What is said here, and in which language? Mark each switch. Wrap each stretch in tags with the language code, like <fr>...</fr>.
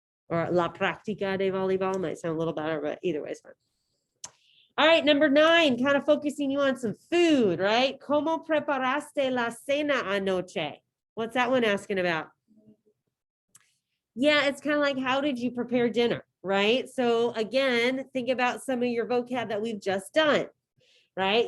<en>Or</en> <es>la práctica de voleibol</es> <en>might sound a little better, but either way is fine. All right, number 9, kind of focusing you on some food, right?</en> <es>¿Cómo preparaste la cena anoche?</es> <en>What's that one asking about? Yeah, it's kind of like, how did you prepare dinner, right? So again, think about some of your vocab that we've just done, right?</en>